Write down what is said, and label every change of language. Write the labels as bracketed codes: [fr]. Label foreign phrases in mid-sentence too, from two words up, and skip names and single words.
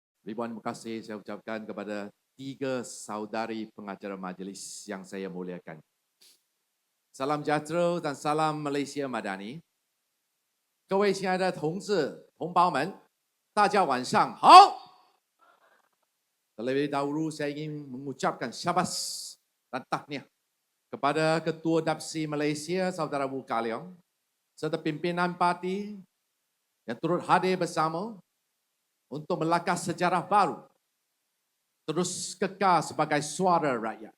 [ms] Ribuan terima kasih saya ucapkan kepada 3 saudari pengacara majlis yang saya muliakan. Salam sejahtera dan salam Malaysia Madani. [zh] 各位亲爱的同志、同胞们，大家晚上好。 [ms] Terlebih dahulu saya ingin mengucapkan syabas dan tahniah kepada Ketua Dapsi Malaysia Saudara Wu Ka Leong serta pimpinan parti yang turut hadir bersama untuk melakar sejarah baru, terus kekal sebagai suara rakyat.